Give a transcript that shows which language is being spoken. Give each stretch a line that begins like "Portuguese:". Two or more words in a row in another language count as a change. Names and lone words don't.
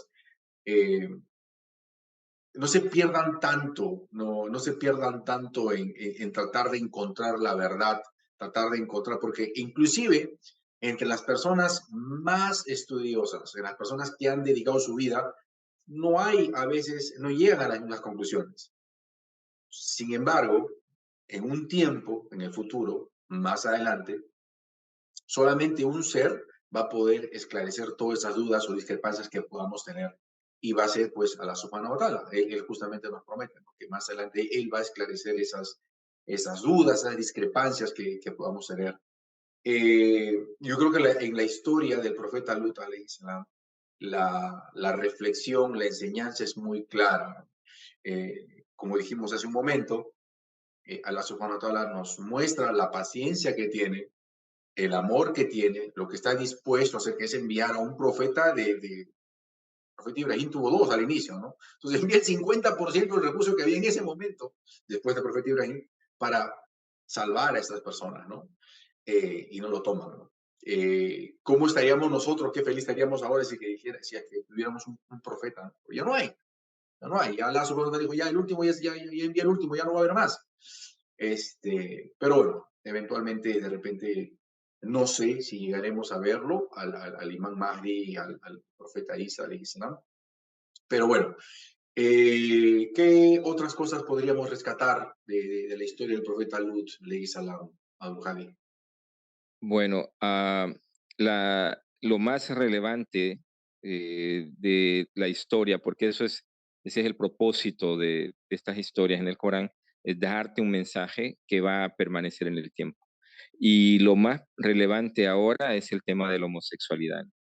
Spanish: Eh, no se pierdan tanto, no se pierdan tanto en tratar de encontrar la verdad, tratar de encontrar, porque inclusive entre las personas más estudiosas, en las personas que han dedicado su vida, no hay, a veces, no llegan a las mismas conclusiones. Sin embargo, en un tiempo, en el futuro, más adelante, solamente un ser va a poder esclarecer todas esas dudas o discrepancias que podamos tener. Y va a ser, pues, a la
Arabic: سبحانه وتعالى.
Spanish: Él justamente nos promete, ¿no? Que más adelante Él va a esclarecer esas dudas, esas discrepancias que podamos tener. Yo creo que en la historia del profeta Lut,
Arabic: عليه السلام,
Spanish: la reflexión, la enseñanza es muy clara. Como dijimos hace un momento,
Arabic: الله سبحانه وتعالى
Spanish: nos muestra la paciencia que tiene, el amor que tiene, lo que está dispuesto a hacer, que es enviar a un profeta el profeta Ibrahim tuvo dos al inicio, ¿no? Entonces envía el 50% del recurso que había en ese momento, después del profeta Ibrahim, para salvar a estas personas, ¿no? Y no lo toman, ¿no? ¿Cómo estaríamos nosotros? Qué feliz estaríamos ahora si que tuviéramos un profeta. ¿No? Ya no hay, ya no hay. Ya Lazo cuando dijo, ya el último, ya envía el último, ya no va a haber más. Pero bueno, eventualmente, de repente, no sé si llegaremos a verlo, al Imam Mahdi, al profeta Isa,
Arabic: عليه السلام.
Spanish: Pero bueno, ¿qué otras cosas podríamos rescatar de la historia del profeta Lut,
Arabic: عليه السلام,
Spanish: al-Hadi? Bueno, lo más relevante de la historia, porque ese es el propósito de estas historias en el Corán, es darte un mensaje que va a permanecer en el tiempo. Y lo más relevante ahora es el tema de la homosexualidad.